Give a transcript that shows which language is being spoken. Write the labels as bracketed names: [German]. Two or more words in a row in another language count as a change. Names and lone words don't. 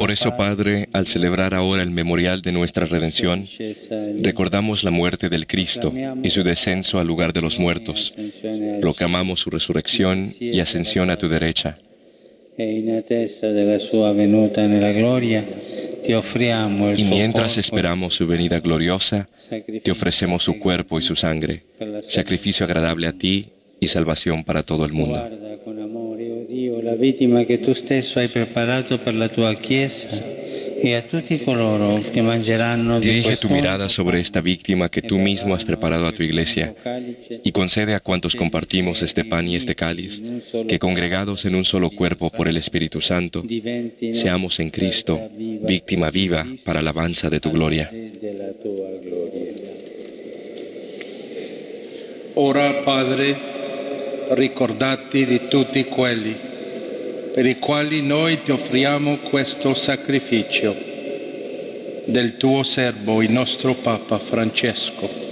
[Spanish] Por eso, Padre, al celebrar ahora el memorial de nuestra redención, recordamos la muerte del Cristo y su descenso al lugar de los muertos. Proclamamos su resurrección y ascensión a tu derecha. [Italian] E in attesa della sua venuta nella gloria, ti offriamo il [Spanish] Y [Italian] suo [Spanish] mientras [Italian] corpo, [Spanish] esperamos su venida gloriosa, te ofrecemos su cuerpo y su sangre, sacrificio agradable a ti y salvación para todo el mundo. [Italian] Guarda con amore, oh Dio, la vittima che tu stesso hai preparato per la tua Chiesa e a tutti coloro che mangeranno di [Spanish] Dirige [Italian] questo [Spanish] tu mirada sobre esta víctima que tú mismo has preparado a tu iglesia y concede a cuantos compartimos este pan y este cáliz que, congregados en un solo cuerpo por el Espíritu Santo, seamos en Cristo víctima viva para la alabanza de tu gloria. [Italian] della tua gloria. Ora, Padre, ricordati di tutti quelli per i quali noi ti offriamo questo sacrificio, del tuo servo, il nostro Papa Francesco,